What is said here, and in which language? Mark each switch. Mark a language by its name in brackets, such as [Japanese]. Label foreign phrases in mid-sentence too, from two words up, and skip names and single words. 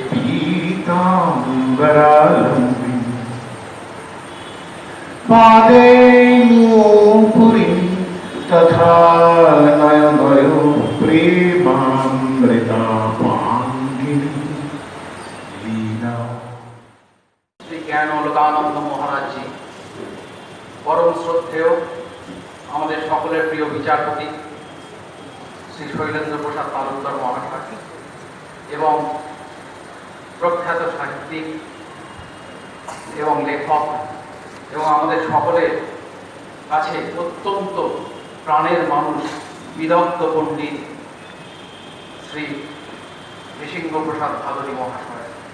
[Sanskrit] पीताम्बरालम्बी पादे नूपुरी तथा नयनयो प्रेमामृतापाङ्गिनी लीला। [Bangla] श्री জ্ঞানলোকানন্দ মহারাজ জি, পরম শ্রদ্ধেয় আমাদের সকলের প্রিয় বিচারপতি শ্রী শৈলেন্দ্র প্রসাদ তালুকদার মহাশয় এবং প্রখ্যাত সাহিত্যিক এবং লেখক এবং আমাদের সকলের কাছে অত্যন্ত প্রাণের মানুষ বিদগ্ধ পণ্ডিত শ্রী নৃসিংহ প্রসাদ ভাদুরী মহাশয়